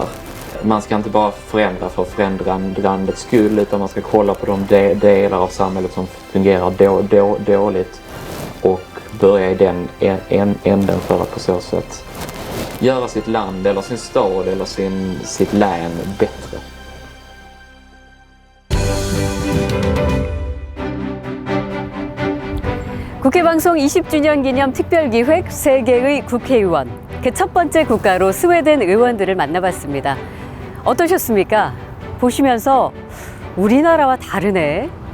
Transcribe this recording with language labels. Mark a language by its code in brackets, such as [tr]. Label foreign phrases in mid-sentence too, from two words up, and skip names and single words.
[sv] Man ska inte bara förändra för förändrandets skull utan man ska kolla på de delar av samhället som fungerar dåligt och börja i den änden för att på så sätt göra sitt land eller sin stad eller sitt län bättre. [ko] 국회방송 20주년 기념 특별기획 세계의 국회의원. 그 첫 번째 국가로 스웨덴 의원들을 만나봤습니다. 어떠셨습니까? 보시면서 우리나라와 다르네.